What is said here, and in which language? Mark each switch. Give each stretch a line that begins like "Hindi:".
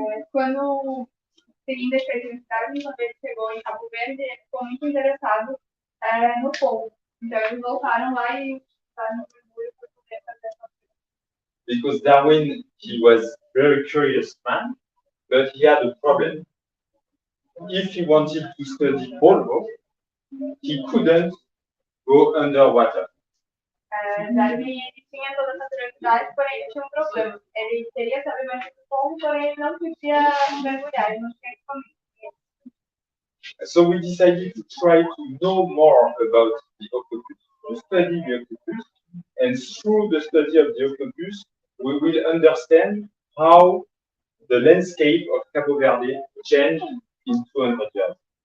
Portuguese: Quando seguindo a experiência, quando ele chegou em Cabo Verde, ele ficou muito interessado no polvo. Então eles voltaram lá e estavam no mergulho para poder fazer essa coisa.
English: Because Darwin, he was a very curious man, but he had a problem. If he wanted to study polvo, he couldn't go underwater.
Portuguese: Darwin ele tinha toda essa curiosidade, porém ele tinha um problema. Ele queria saber mais do polvo, porém ele não podia mergulhar, ele não tinha equipamento.
English: So we decided to try to know more about the octopus, to study the octopus, and through the study of the octopus, we will understand how the landscape of Cabo Verde changed in 200 years.